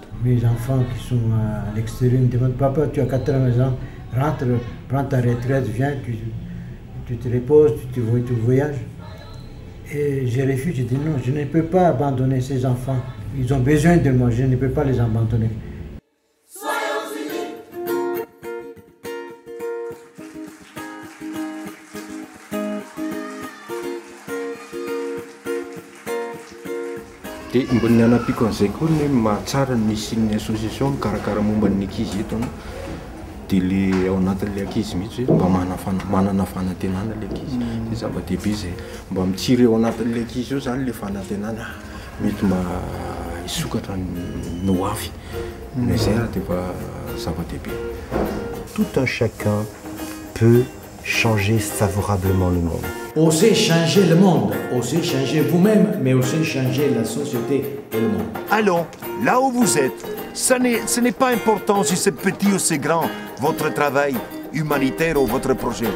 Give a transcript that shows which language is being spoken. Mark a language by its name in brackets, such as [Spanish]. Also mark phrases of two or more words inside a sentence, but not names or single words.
[French] Mes enfants qui sont à l'extérieur me demandent, papa, tu as 80 ans, rentre, prends ta retraite, viens, tu te reposes, tu voyages. Et je refuse, je dis non, je ne peux pas abandonner ces enfants. Ils ont besoin de moi, je ne peux pas les abandonner. [Malagasy] Dia mba ny anapiko an'izay koa ny mahatsara ny misy ny association mikarakara momba ny ankizy eto dia le ao anatin'ilay ankizy mihitsy hoe mba manana fanantenana ilay ankizy. Dia zava-dehibe izay mba mitsiry ao anatin'ilay ankizy eo zany ilay fanantenana mety mba hisokatra ny ho avy. Izay raha dia efa zava-dehibe. [French] Tout un chacun peut changer favorablement le monde. Osez changer le monde, osez changer vous-même, mais osez changer la société et le monde. Allons, là où vous êtes, ce n'est pas important si c'est petit ou c'est grand, votre travail humanitaire ou votre projet.